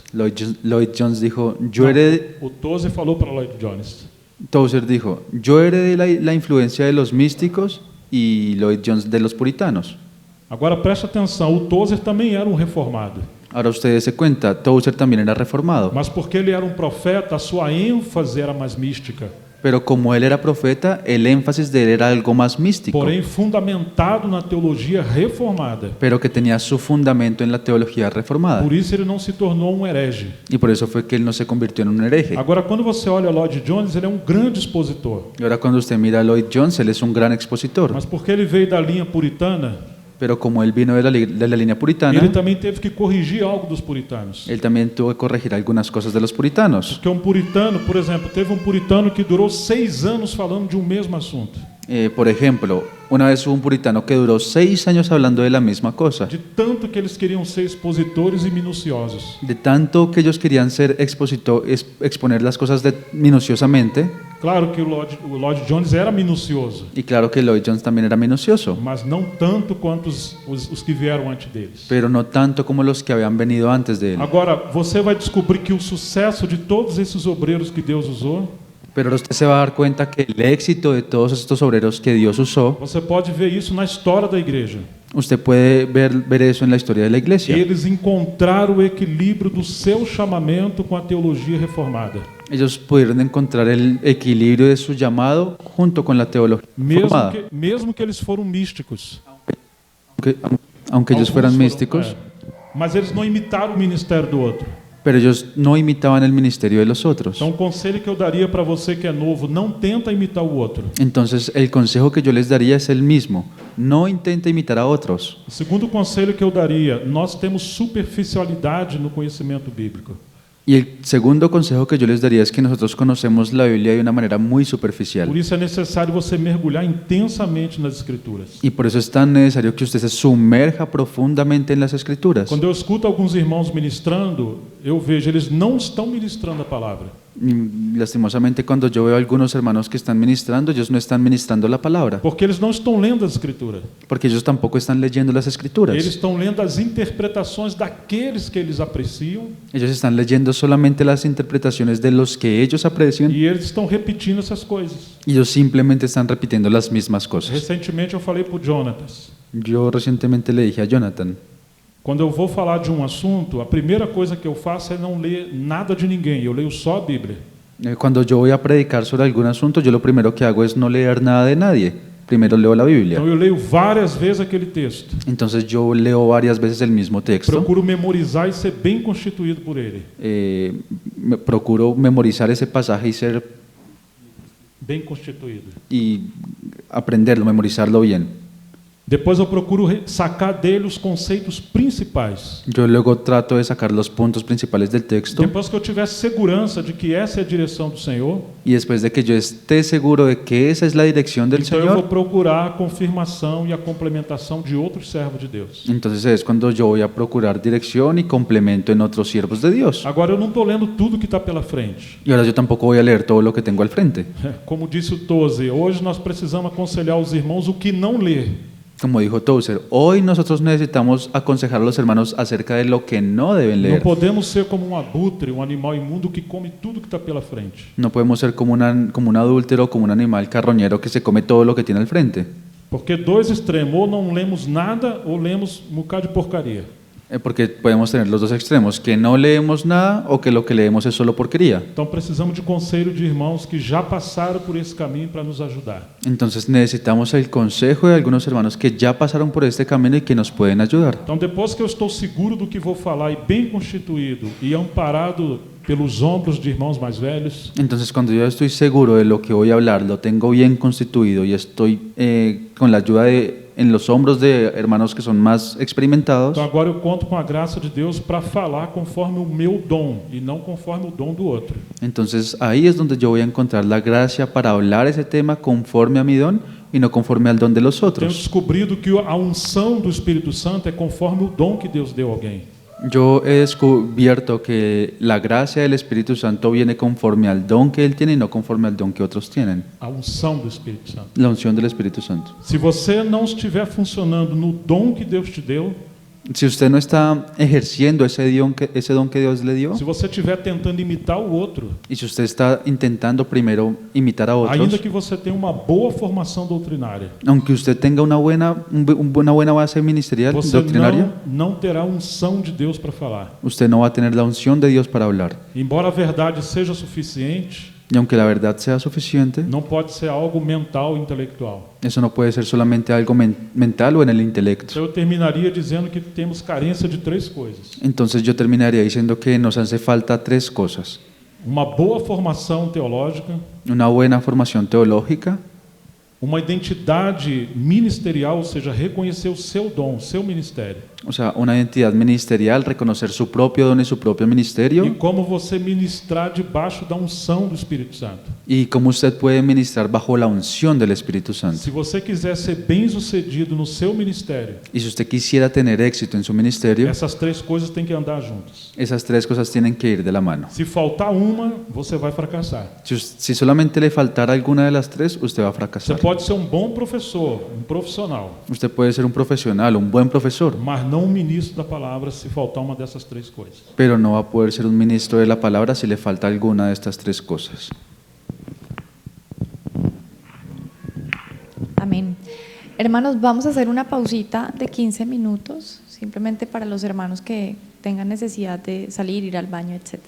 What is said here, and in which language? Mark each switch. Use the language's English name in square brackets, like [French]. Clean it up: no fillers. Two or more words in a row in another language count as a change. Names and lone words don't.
[Spanish] Lloyd Jones dijo: yo heredé. [Portuguese] O Tozer falou para Lloyd Jones. [Spanish] Tozer dijo: yo heredé la influencia de los místicos y Lloyd Jones de los puritanos. [Portuguese] Agora preste atenção, o Tozer também era um reformado. [Spanish] Ahora ustedes se cuenta, Tozer también era reformado. [Portuguese] Mas porque ele era um profeta, a sua ênfase era mais mística. [Spanish] Pero como él era profeta, el énfasis de él era algo más místico, [Portuguese] Porém, fundamentado na teologia reformada. [Spanish] pero que tenía su fundamento en la teología reformada. [Portuguese] Por isso ele não se tornou um herege. [Spanish] Y por eso fue que él no se convirtió en un hereje. [Portuguese] Agora, quando você olha Lloyd Jones, ele é um grande expositor. [Spanish] Y ahora cuando usted mira a Lloyd Jones, él es un gran expositor. [Portuguese] Mas porque ele veio da linha puritana, [Spanish] Pero como él vino de la línea puritana, [Portuguese] ele também teve que corrigir algo dos puritanos. [Spanish] él también tuvo que corregir algunas cosas de los puritanos. [Portuguese] Porque um puritano, por exemplo, teve um puritano que durou 6 anos falando de um mesmo assunto. [Spanish] Por ejemplo, una vez hubo un puritano que duró 6 años hablando de la misma cosa. [Portuguese] De tanto que eles queriam ser expositores e minuciosos. [Spanish] De tanto que ellos querían ser exponer las cosas minuciosamente. [Portuguese] Claro que o Lloyd Jones era minucioso, [Spanish] Y claro que Lloyd Jones también era minucioso, [Portuguese] mas não tanto quanto os que vieram antes deles. [Spanish] pero no tanto como los que habían venido antes de él. [Portuguese] Agora, você vai descobrir que o sucesso de todos esses obreiros que Deus usou, [Spanish] Pero usted se va a dar cuenta que el éxito de todos estos obreros que Dios usó, [Portuguese] você pode ver isso na história da igreja. [Spanish] usted puede ver eso en la historia de la iglesia. [Portuguese] Eles encontraram o equilíbrio do seu chamamento com a teologia reformada. [Spanish] Ellos pudieron encontrar el equilibrio de su llamado junto con la teología reformada. [Portuguese] Mesmo que eles foram místicos. [Spanish] Aunque ellos fueran [Portuguese] Alguns [Spanish] místicos, [Portuguese] mas eles não imitaram o ministério do outro. [Spanish] pero ellos no imitaban el ministerio de los otros. [Portuguese] Então, o conselho que eu daria para você que é novo, não tenta imitar o outro. [Spanish] Entonces, el consejo que yo les daría es el mismo. No intente imitar a otros. [Portuguese] O segundo conselho que eu daria, nós temos superficialidade no conhecimento bíblico. [Spanish] Y el segundo consejo que yo les daría es que nosotros conocemos la Biblia de una manera muy superficial. [Portuguese] Por isso é necessário você mergulhar intensamente nas Escrituras. [Spanish] Y por eso es tan necesario que usted se sumerja profundamente en las Escrituras. [Portuguese] Quando eu escuto alguns irmãos ministrando, eu vejo, eles não estão ministrando a palavra. [Spanish] Y lastimosamente cuando yo veo a algunos hermanos que están ministrando, ellos no están ministrando la palabra, [Portuguese] Porque eles não estão lendo as Escrituras. [Spanish] porque ellos tampoco están leyendo las [Portuguese] Eles [Spanish] Escrituras. [Portuguese] estão lendo as interpretações daqueles que eles apreciam [Spanish] Ellos están leyendo solamente las interpretaciones de los que ellos aprecian [Portuguese] e eles estão repetindo essas coisas. [Spanish] y ellos simplemente están repitiendo las mismas cosas. [Portuguese] Recentemente eu falei para o Jonatas, [Spanish] Yo recientemente le dije a Jonathan, [Portuguese] quando eu vou falar de um assunto, a primeira coisa que eu faço é não ler nada de ninguém, eu leio só a Bíblia. [Spanish] cuando yo voy a predicar sobre algún asunto, yo lo primero que hago es no leer nada de nadie. Primero leo la Biblia. [Portuguese] Então eu leio várias vezes aquele texto. [Spanish] Entonces yo leo varias veces el mismo texto. [Portuguese] Procuro memorizar e ser bem constituído por ele. [Spanish] Procuro memorizar ese pasaje [Portuguese] Bem constituído. [Spanish] y aprenderlo, memorizarlo bien. [Portuguese] Depois eu procuro sacar dele os conceitos principais. [Spanish] Yo luego trato de sacar los puntos principales del texto [Portuguese] Depois que eu tiver segurança de que essa é a direção do Senhor, [Spanish] y después de que yo esté seguro de que esa es la dirección del [Portuguese] então eu vou [Spanish] Señor, [Portuguese] procurar a confirmação e a complementação de outros servos de Deus. [Spanish] entonces es cuando yo voy a procurar dirección y complemento en otros siervos de Dios. [Portuguese] Agora eu não estou lendo tudo que está pela frente. [Spanish] Y ahora yo tampoco voy a leer todo lo que tengo al frente. [Portuguese] Como disse o Toze, hoje nós precisamos aconselhar os irmãos o que não ler. [Spanish] Como dijo Tozer, hoy nosotros necesitamos aconsejar a los hermanos acerca de lo que no deben [Portuguese] Não [Spanish] leer. [Portuguese] podemos ser como um abutre, um animal imundo que come tudo que está pela frente. [Spanish] No podemos ser como un adúltero, como un animal carroñero que se come todo lo que tiene al frente. [Portuguese] Porque dois extremos, ou não lemos nada, ou lemos um bocado de porcaria. [Spanish] Porque podemos tener los dos extremos, que no leemos nada o que lo que leemos es solo porquería. [Portuguese] Então precisamos de conselho de irmãos que já passaram por esse caminho para nos ajudar. [Spanish] Entonces necesitamos el consejo de algunos hermanos que ya pasaron por este camino y que nos pueden ayudar. [Portuguese] Então depois que eu estou seguro do que vou falar e bem constituído e amparado pelos ombros de irmãos mais velhos, [Spanish] Entonces cuando yo estoy seguro de lo que voy a hablar, lo tengo bien constituido y estoy con la ayuda en los hombros de hermanos que son más experimentados, [Portuguese] então agora eu conto com a graça de Deus para falar conforme o meu dom e não conforme o dom do outro. [Spanish] entonces ahí es donde yo voy a encontrar la gracia para hablar ese tema conforme a mi don y no conforme al don de los [Portuguese] Tenho [Spanish] otros. [Portuguese] descobrido que a unção do Espírito Santo é conforme o dom que Deus deu a alguém. [Spanish] Yo he descubierto que la gracia del Espíritu Santo viene conforme al don que Él tiene y no conforme al don que otros tienen. [Portuguese] A unção do Espírito Santo. [Spanish] La unción del Espíritu Santo. [Portuguese] Se você não estiver funcionando no dom que Deus te deu, [Spanish] Si usted no está ejerciendo ese don que Dios le dio, [Portuguese] se você estiver tentando imitar o outro, [Spanish] y si usted está intentando primero imitar a [Portuguese] ainda [Spanish] otros, [Portuguese] que você tenha uma boa formação doutrinária, [Spanish] aunque usted tenga una buena base ministerial, [Portuguese] você [Spanish] doctrinaria, [Portuguese] não terá unção de Deus para falar. [Spanish] usted no va a tener la unción de Dios para hablar. [Portuguese] Embora a verdade seja suficiente, [Spanish] Y aunque la verdad sea suficiente, [Portuguese] não pode ser algo mental e intelectual. [Spanish] eso no puede ser solamente algo mental o en el intelecto. [Portuguese] Então eu terminaria dizendo que temos carência de três coisas: [Spanish] Entonces yo terminaría diciendo que nos hace falta tres cosas. [Portuguese] uma boa formação teológica, [Spanish] Una buena formación teológica, [Portuguese] uma identidade ministerial, ou seja, reconhecer o seu dom, o seu ministério, [Spanish] o sea, una identidad ministerial, reconocer su propio don y su propio [Portuguese] e [Spanish] ministerio, [Portuguese] como você ministrar debaixo da unção do Espírito Santo. [Spanish] y cómo usted puede ministrar bajo la unción del Espíritu Santo. [Portuguese] Se você quiser ser bem-sucedido no seu ministério, [Spanish] Y si usted quisiera tener éxito en su ministerio, [Portuguese] essas três coisas têm que andar juntas. [Spanish] esas tres cosas tienen que ir de la mano. [Portuguese] Se faltar uma, você vai fracassar. [Spanish] Si solamente le faltara alguna de las tres, usted va a [Portuguese] Você [Spanish] fracasar. [Portuguese] pode ser um bom professor, um profissional, [Spanish] Usted puede ser un profesional, un buen profesor, [Portuguese] mas não um ministro da palavra se faltar uma dessas três coisas. [Spanish] pero no va a poder ser un ministro de la palabra si le falta alguna de estas tres cosas. Amén. Hermanos, vamos a hacer una pausita de 15 minutos, simplemente para los hermanos que tengan necesidad de salir, ir al baño, etc.